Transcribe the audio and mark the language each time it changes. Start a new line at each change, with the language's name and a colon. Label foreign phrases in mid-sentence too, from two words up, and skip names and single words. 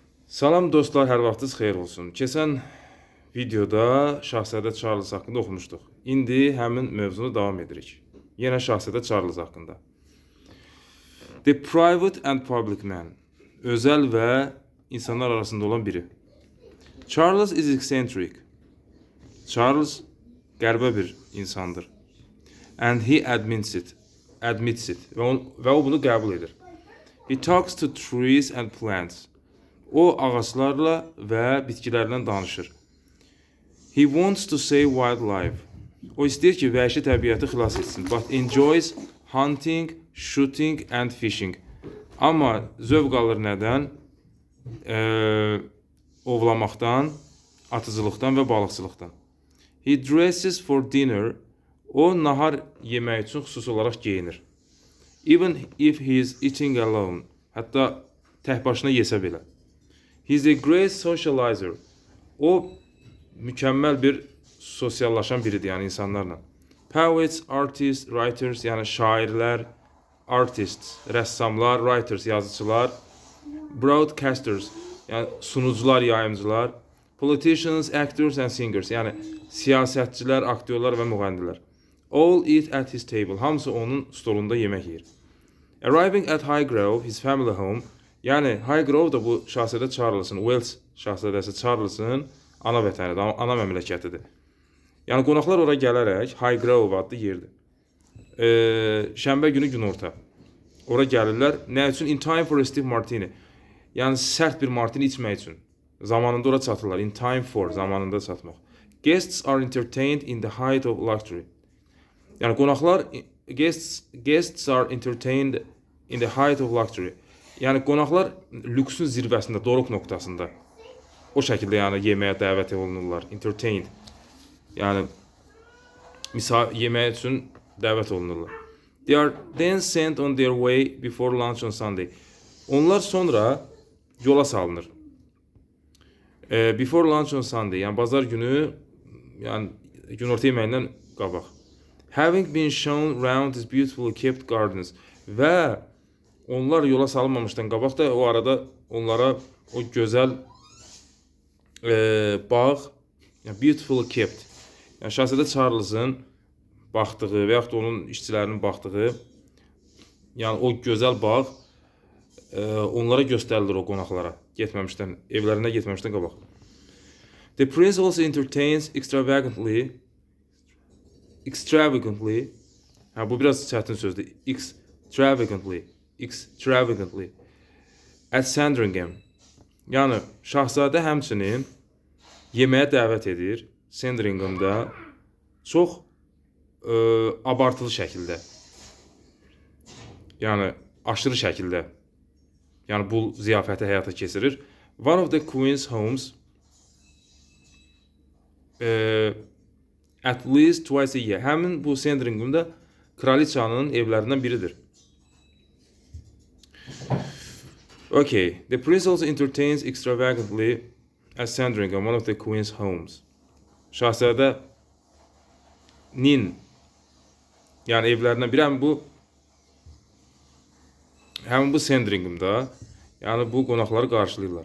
Azerbaijani: Salam dostlar, hər vaxtınız xeyir olsun. Keçən videoda Şahzadə Charles haqqında oxumuşduq. İndi həmin mövzunu davam edirik. Yenə Şahzadə Charles haqqında.
English: The Private and Public Man.
Azerbaijani: Özəl və insanlar arasında olan biri.
English: Charles is eccentric.
Azerbaijani: Charles qəribə bir insandır.
English: And he admits it.
Azerbaijani: Və o bunu qəbul edir.
English: He talks to trees and plants.
Azerbaijani: O ağaclarla və bitkilərlə danışır.
English: He wants to save wildlife.
Azerbaijani: O istəyir ki, vəhşi təbiəti xilas etsin.
English: But enjoys hunting, shooting and fishing.
Azerbaijani: Amma zövq alır nədən? Ovlamaqdan, atıcılıqdan və balıqçılıqdan.
English: He dresses for dinner.
Azerbaijani: O nahar yemək üçün xüsusi olaraq geyinir.
English: Even if he is eating alone.
Azerbaijani: Hətta tək başına yesə belə.
English: He is a great socializer.
Azerbaijani: O mükəmməl bir sosiallaşan biridir, yəni insanlarla.
English: Poets, artists, writers,
Azerbaijani: yəni şairlər, artists, rəssamlar, writers, yazıcılar, broadcasters, yəni sunucular, yayımcılar,
English: politicians, actors and singers,
Azerbaijani: yəni siyasətçilər, aktyorlar və müğənnilər.
English: All eat at his table.
Azerbaijani: Hamısı onun stolunda yemək yeyir.
English: Arriving at Highgrove, his family home,
Azerbaijani: yəni Highgrove da bu Şahzadə Charles'ın, Wales Şahzadəsi Charles'ın ana vətənidir, ana məmləkətidir. Yəni qonaqlar ora gələrək Highgrove adlı yerdir. Şənbə günü günorta. Ora gəlirlər. Nə üçün?
English: In time for a stiff martini.
Azerbaijani: Yəni sərt bir martini içmək üçün. Zamanında ora çatırlar.
English: In time for,
Azerbaijani: zamanında çatmaq.
English: Guests are entertained in the height of luxury.
Azerbaijani: Yəni qonaqlar
English: guests are entertained in the height of luxury.
Azerbaijani: Yəni qonaqlar lüksün zirvəsində, doruq nöqtəsində. O şəkildə yəni yeməyə dəvət olunurlar.
English: Entertained.
Azerbaijani: Yəni yemək üçün dəvət olunurlar.
English: They are then sent on their way before lunch on Sunday.
Azerbaijani: Onlar sonra yola salınır.
English: Before lunch on Sunday,
Azerbaijani: yəni bazar günü, yəni günorta yeməyindən qabaq.
English: Having been shown round his beautifully kept gardens.
Azerbaijani: Və onlar yola salınmamışdan qabaq da o arada onlara o gözəl bağ, yəni
English: beautifully kept,
Azerbaijani: yəni Şahzadə Charles'ın baxdığı və yaxud da onun işçilərinin baxdığı, yəni o gözəl bağ onlara göstərilir o qonaqlara, getməmişdən, evlərinə getməmişdən qabaq.
English: The prince also entertains extravagantly,
Azerbaijani: bu biraz çətin sözdür, extravagantly at Sandringham. Yəni Şahzadə həmçinin yeməyə dəvət edir Sandringhamda çox abartılı şəkildə. Yəni aşırı şəkildə. Yəni bu ziyafəti həyata keçirir.
English: One of the queen's homes at least twice a year.
Azerbaijani: Həmin bu Sandringhamda kraliçanın evlərindən biridir.
English: Okay, the prince also entertains extravagantly at Sandringham, one of the queen's homes.
Azerbaijani: Şahzadənin, yəni evlərindən biri həmin bu Sandringhamda, yəni bu qonaqları qarşılayırlar.